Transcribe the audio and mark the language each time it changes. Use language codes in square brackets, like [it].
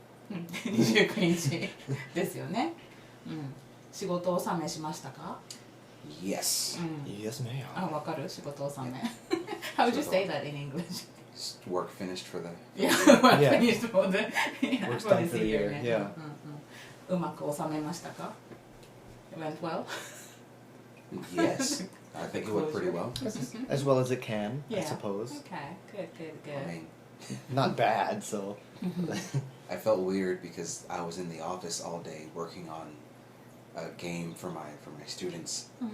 [ja] 29日ですよね。仕事納めしましたか [en] Yes. Yes, ma'am. [ja] あ、わかる仕事納め。 [en] How would you say that in English? Work finished for the... Yeah, work finished for the Work's done for the year, yeah. [ja] うまく収めましたか [en] It went well? Yes. I think it went pretty well. As well as it can, I suppose. Okay, good. I mean... Not bad, so... I felt weird because I was in the office all day working on a game for my students.